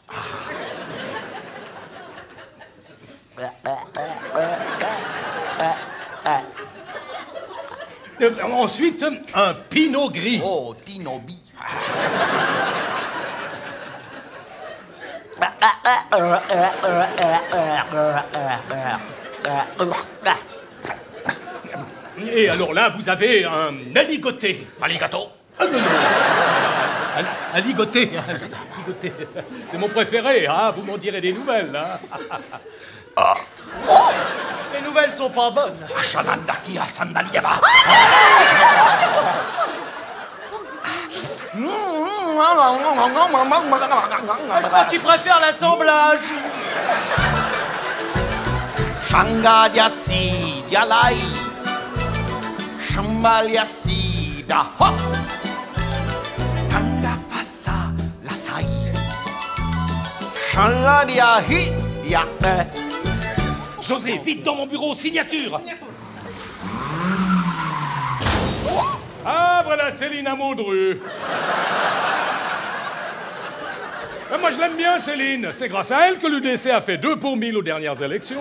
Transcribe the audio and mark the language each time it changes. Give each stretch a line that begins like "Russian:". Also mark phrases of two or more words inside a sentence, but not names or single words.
French: Ensuite, un pinot gris. Oh, tinobi. Et alors là, vous avez un aligoté. Aligato. Ah, non, non. Aligoté. Aligoté. C'est mon préféré, hein. Vous m'en direz des nouvelles, hein. Oh, les nouvelles sont pas bonnes. Ashalandakia Sandalieva. Je crois qu'il préfère l'assemblage. Shangadiasi dialai. Shambaliasi da hop. Kanda fasa lasai. Shangadiahi ya. José, vite dans mon bureau, signature. Ah, voilà Céline Amaudru. Moi, je l'aime bien, Céline. C'est grâce à elle que l'UDC a fait 2 pour 1000 aux dernières élections.